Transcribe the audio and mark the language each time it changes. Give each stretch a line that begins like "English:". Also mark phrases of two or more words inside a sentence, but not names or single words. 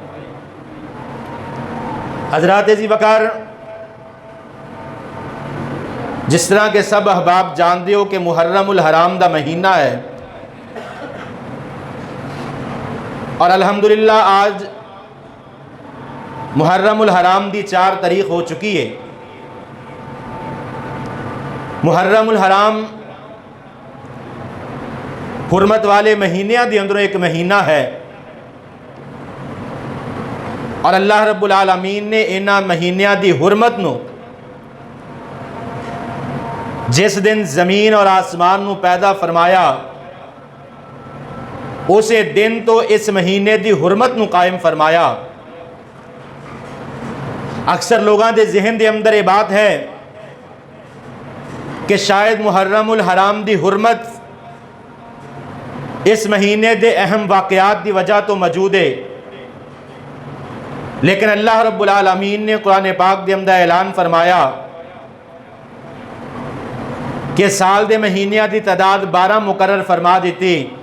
Punjabi: حضرات عزیز وقار، جس طرح کے سب احباب جانتے ہو کہ محرم الحرام دا مہینہ ہے، اور الحمدللہ آج محرم الحرام دی 4 تاریخ ہو چکی ہے۔ محرم الحرام حرمت والے مہینیاں دی اندروں ایک مہینہ ہے، اور
Arabic: اللہ رب العالمین
Punjabi: نے انہاں مہینیاں دی حرمت نو جس دن زمین اور آسمان نو پیدا فرمایا اسے دن تو اس مہینے دی حرمت نو قائم فرمایا۔ اکثر لوگاں دے ذہن دے اندر یہ بات ہے کہ شاید محرم الحرام دی حرمت اس مہینے دے اہم واقعات دی وجہ تو موجود ہے، لیکن
Arabic: اللہ رب العالمین
Punjabi: نے قرآن پاک دے اندر اعلان فرمایا کہ سال دے مہینیاں دی تعداد 12 مقرر فرما دیتی.